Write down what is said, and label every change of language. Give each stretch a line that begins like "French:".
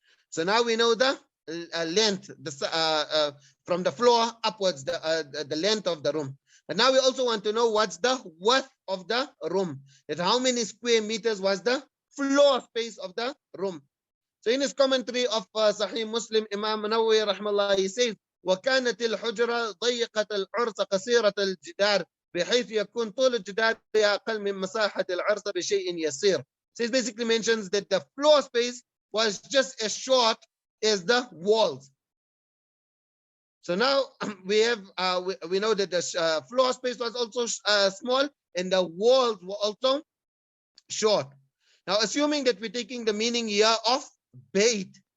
English: So now we know the length, from the floor upwards, the length of the room. And now we also want to know what's the width of the room. That how many square meters was the floor space of the room. So in his commentary of Sahih Muslim, Imam Nawawi rahmallah, he says,
Arabic: وكانت الحجرة ضيقة العرض قصيرة الجدار بحيث يكون طول الجدار أقل من مساحة العرض بشيء يسير.
English: So it basically mentions that the floor space was just as short as the walls. So now we have we know that the floor space was also small and the walls were also short. Now assuming that we're taking the meaning here of bait.